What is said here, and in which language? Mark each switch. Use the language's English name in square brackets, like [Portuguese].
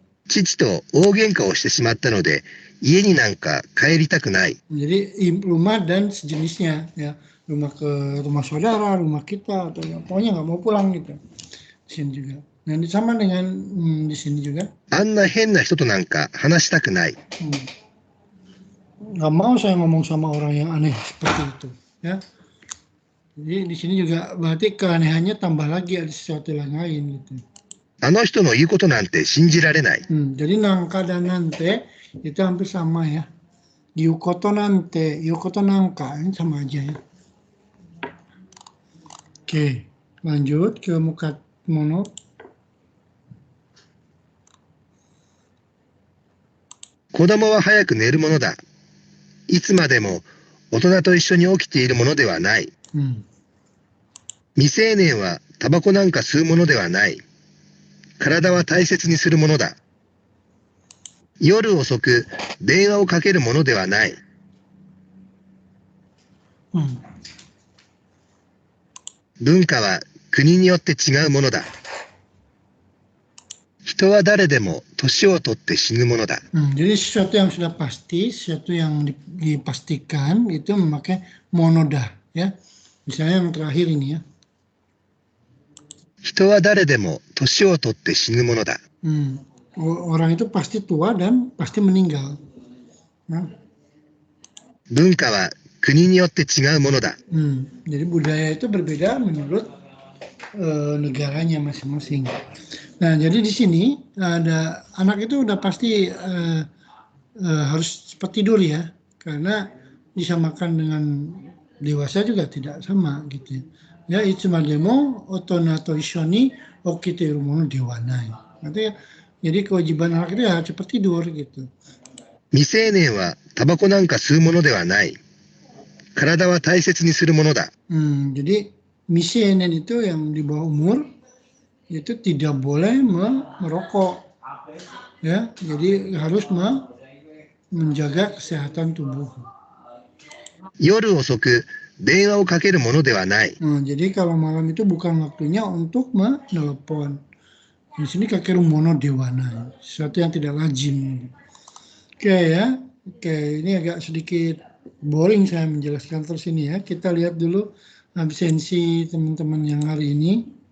[Japanese] 父と大喧嘩をしてしまったので、家になんか帰りたくない。 [Indonesian] Jadi rumah dan sejenisnya ya, rumah saudara, rumah kita atau ya, pokoknya nggak mau pulang gitu. Di sini juga. Nah, sama dengan di sini juga. [Japanese] あんな変な人となんか話したくない。 [Indonesian] Nggak mau saya ngomong sama orang yang aneh seperti itu, ya. Jadi di sini juga berarti keanehannya tambah lagi ada sesuatu yang lain gitu. [Japanese] あの人の言うことなんて信じられない。 [Indonesian] Jadi nangka dan nante itu hampir sama ya. [Japanese] Yukoto nante, yukoto nangka [Indonesian] ini sama aja ya. Oke, lanjut ke muka mono. [Japanese] 子供は早く寝るものだ。いつまでも大人と一緒に起きているものではない。未成年はタバコなんか吸うものではない。体は大切にするものだ。夜遅く電話をかけるものではない。文化は国によって違うものだ。人は誰でも年を取って死ぬものだ。 [Indonesian] Jadi sesuatu yang sudah pasti, sesuatu yang dipastikan itu memakai monoda, ya. Misalnya yang terakhir ini ya. [Japanese] 人は誰でも年を取って死ぬものだ。 [Indonesian] Orang itu pasti tua dan pasti meninggal. Nah. [Japanese] 文化は国によって違うものだ。 [Indonesian] Jadi budaya itu berbeda menurut negaranya masing-masing. Nah, jadi di sini ada anak itu udah pasti harus cepat tidur ya, karena disamakan dengan dewasa juga tidak sama gitu ya. [Japanese] Ya, itsumademo otona to ishoni okiteru mono dewanai. [Indonesian] Artinya, jadi kewajiban anak itu ya cepat tidur gitu. [Japanese] 未成年はタバコなんか吸うものではない。体は大切にするものだ。 [Indonesian] Jadi miseinen itu yang di bawah umur itu tidak boleh merokok, ya. Jadi harus menjaga kesehatan tubuh. [Japanese] 夜遅く電話をかけるものではない。 [Indonesian] Jadi kalau malam itu bukan waktunya untuk menelepon. Di sini [Japanese] kakeru mono dewana, [Indonesian] sesuatu yang tidak lazim. Oke ya, ini agak sedikit boring saya menjelaskan terus ini ya. Kita lihat dulu absensi teman-teman yang hari ini.